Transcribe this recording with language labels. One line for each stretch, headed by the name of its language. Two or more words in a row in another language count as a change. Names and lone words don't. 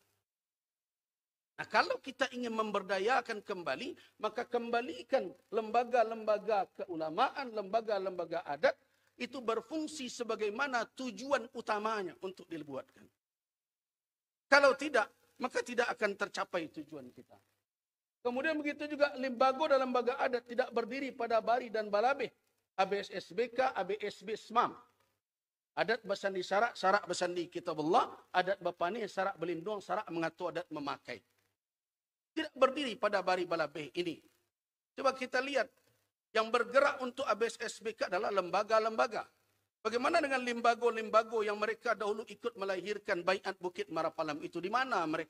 Indonesian: Nah, kalau kita ingin memberdayakan kembali, maka kembalikan lembaga-lembaga keulamaan, lembaga-lembaga adat, itu berfungsi sebagaimana tujuan utamanya untuk dibuatkan. Kalau tidak, maka tidak akan tercapai tujuan kita. Kemudian begitu juga lembaga adat tidak berdiri pada
Minangkabau: bari dan balabeh. ABSSBK, ABSB SMAM. Adat basandi sarak, sarak basandi kitabullah, adat bapani, sarak belindung, sarak mengatur adat memakai.
Indonesian: Tidak berdiri pada
Minangkabau: bari balabeh
Indonesian: ini. Coba kita lihat, yang bergerak untuk ABSSBK adalah lembaga-lembaga. Bagaimana dengan lembago-lembago yang mereka dahulu ikut melahirkan Baiat Bukit Marapalam itu? Di mana mereka?